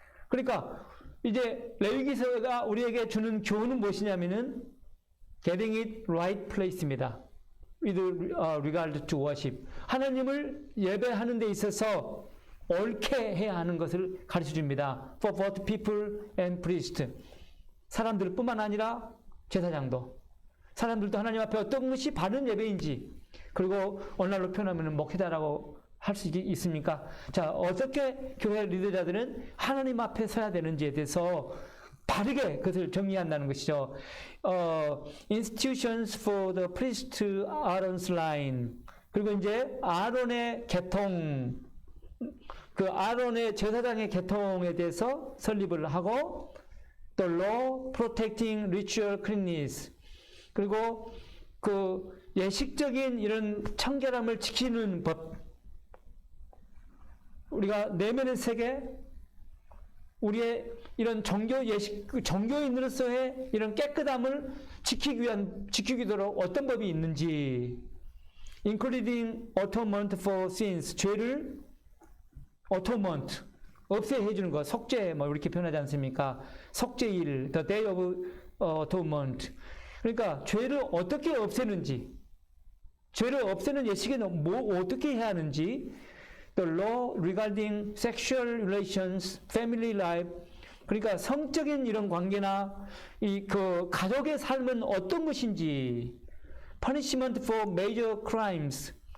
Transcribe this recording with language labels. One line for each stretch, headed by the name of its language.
Korean: 그러니까 이제 레위기서가 우리에게 주는 교훈은 무엇이냐면은
English: getting it right place
Korean: 입니다.
English: with regard to worship.
Korean: 하나님을 예배하는 데 있어서 옳게 해야 하는 것을 가르쳐 줍니다.
English: For both people and priest.
Korean: 사람들 뿐만 아니라 제사장도. 사람들도 하나님 앞에 어떤 것이 바른 예배인지, 그리고 오늘날로 표현하면 목회자라고 할 수 있습니까? 자, 어떻게 교회 리더자들은 하나님 앞에 서야 되는지에 대해서 바르게 그것을 정리한다는 것이죠.
English: Institutions for the priest Aaron's line.
Korean: 그리고 이제 아론의 계통, 그 아론의 제사장의 계통에 대해서 설립을 하고,
English: the law protecting ritual cleanness.
Korean: 그리고 그 예식적인 이런 청결함을 지키는 법. 우리가 내면의 세계, 우리의 이런 종교 예식, 종교인으로서의 이런 깨끗함을 지키도록 어떤 법이 있는지,
English: including atonement for sins,
Korean: 죄를 atonement, 없애해 주는 것, 속죄, 뭐 이렇게 표현하지 않습니까?
English: 속죄일, the day of atonement.
Korean: 그러니까 죄를 어떻게 없애는지, 죄를 없애는 예식에는 뭐 어떻게 해야 하는지,
English: the law regarding sexual relations, family life.
Korean: 그러니까 성적인 이런 관계나 이 그 가족의 삶은 어떤 것인지,
English: punishment for major crimes.